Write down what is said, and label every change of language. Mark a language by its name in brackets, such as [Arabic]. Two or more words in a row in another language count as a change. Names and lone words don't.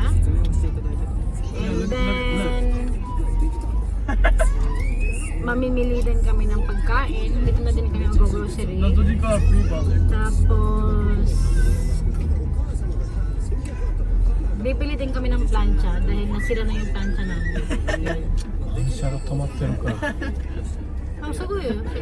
[Filipino] And then mamimili din kami ng pagkain. Dito na din kami mag-grocery. Tapos bibili din kami ng plancha dahil nasira na yung plancha namin. [Japanese] 電車が止まってるから [Filipino] Oh, sagoy yun.